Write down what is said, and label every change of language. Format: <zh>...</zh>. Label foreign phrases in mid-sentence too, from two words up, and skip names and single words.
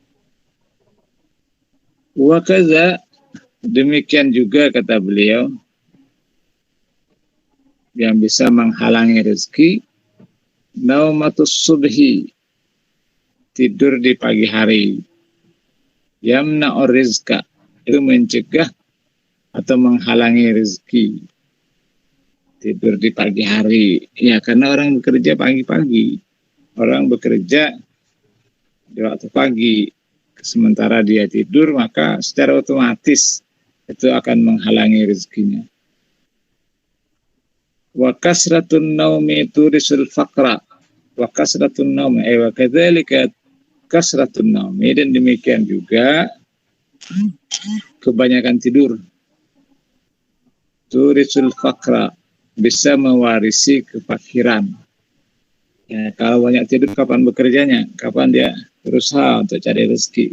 <ar>وكذا,</ar> <id>demikian juga kata beliau, yang bisa menghalangi rezeki,</id> <ar>نومة الصبح,</ar> <id>tidur di pagi hari,</id> <ar>يمنع الرزق,</ar> <id>itu mencegah atau menghalangi rezeki. Tidur di pagi hari, ya karena orang bekerja pagi-pagi, orang bekerja di waktu pagi, sementara dia tidur, maka secara otomatis itu akan menghalangi rezekinya.</id> <ar>وكثرة النوم تورث الفقر، وكثرة النوم وكذلك كثرة النوم,</ar> <id>dan demikian juga kebanyakan tidur</id> <ar>تورث الفقر,</ar> <id>bisa mewarisi kefakiran. Ya, kalau banyak tidur kapan bekerjanya? Kapan dia berusaha untuk cari rezeki?</id>